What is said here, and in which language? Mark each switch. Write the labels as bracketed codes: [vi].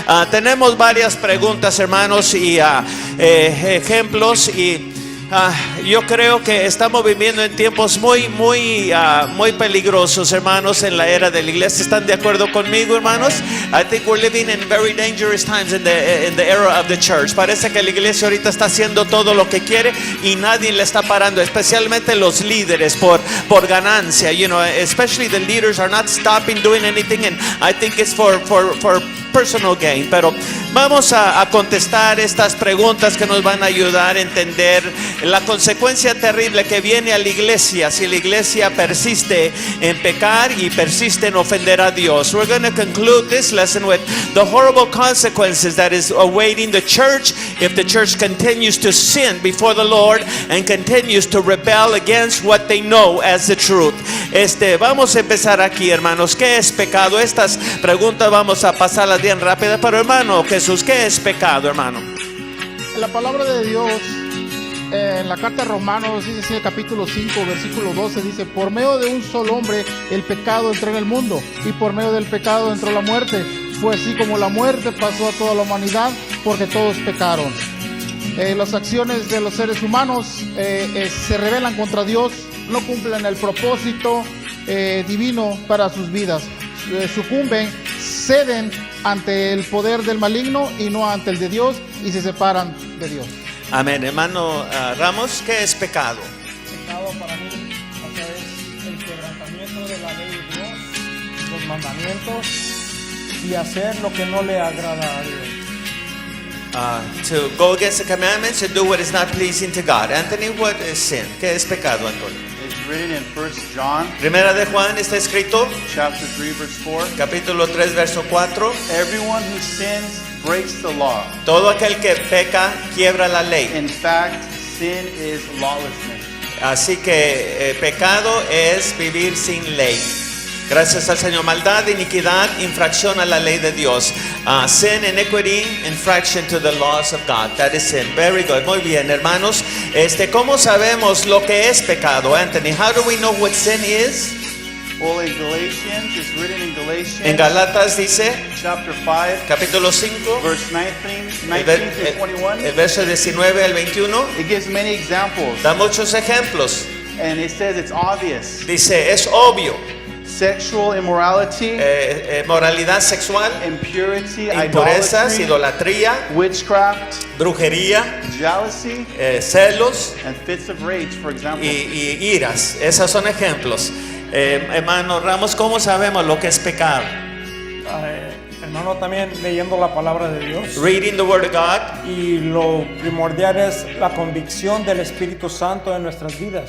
[es] Tenemos varias preguntas, hermanos, y ejemplos y yo creo que estamos viviendo en tiempos muy peligrosos, hermanos, en la era de la iglesia. ¿Están de acuerdo conmigo, hermanos? [en] I think we're living in very dangerous times in the era of the church. [es] Parece que la iglesia ahorita está haciendo todo lo que quiere y nadie le está parando, especialmente los líderes por ganancia. [en] You know, especially the leaders are not stopping doing anything, and I think it's for personal gain. [es] Pero vamos a contestar estas preguntas que nos van a ayudar a entender la consecuencia terrible que viene a la iglesia si la iglesia persiste en pecar y persiste en ofender a Dios. [en] We're going to conclude this lesson with the horrible consequences that is awaiting the church if the church continues to sin before the Lord and continues to rebel against what they know as the truth. [es] Vamos a empezar aquí, hermanos. ¿Qué es pecado? Estas preguntas vamos a pasarlas bien rápidas, pero hermano Jesús, ¿qué es pecado, hermano? La palabra de Dios en la carta a Romanos dice así, el capítulo 5, versículo 12, dice: por medio de un solo hombre el pecado entró en el mundo, y por medio del pecado entró la muerte. Fue así como la muerte pasó a toda la humanidad, porque todos pecaron. Las acciones de los seres humanos se rebelan contra Dios, no cumplen el propósito divino para sus vidas, sucumben, ceden ante el poder del maligno y no ante el de Dios, y se separan de Dios. Amén. Hermano Ramos, ¿qué es pecado? Pecado para mí, o sea, es el quebrantamiento de la ley de Dios, los mandamientos, y hacer lo que no le agrada a Dios. [en] To go against the commandments and do what is not pleasing to God. Anthony, what is sin? [es] ¿Qué es pecado, Antonio? [en] It's written in 1 John [es] Primera de Juan está escrito, [en] chapter 3 verse 4. [es] capítulo 3, verso 4. [en] Everyone who sins breaks the law. [es] Todo aquel que peca quiebra la ley. [en] In fact, sin is lawlessness. [es] Así que pecado es vivir sin ley. Gracias al Señor. Maldad, iniquidad, infracción a la ley de Dios. [en] Sin, iniquity, infraction to the laws of God. That is sin. Very good. [es] Muy bien, hermanos. ¿Cómo sabemos lo que es pecado, Anthony? [en] How do we know what sin is? Well, in Galatians, it's written in Galatians [es] En Galatas dice, [en] chapter 5, [es] capítulo 5, [en] verse 19 [es] el [en] through 21. [es] verso 19 al 21, [en] It gives many examples, [es] da muchos ejemplos. [en] and it says it's obvious. [es] Dice, es obvio. [en] Sexual immorality, [es] Moralidad sexual, [en] impurity, [es] impurezas, [en] idolatry, [es] idolatría, [en] witchcraft, [es] brujería, [en] jealousy, [es] celos [en] and fits of rage, for example. [es] y iras. Esos son ejemplos. Hermano Ramos, ¿cómo sabemos lo que es pecado? Hermano, también leyendo la palabra de Dios. [en] Reading the Word of God. [es] Y lo primordial es la convicción del Espíritu Santo en nuestras vidas.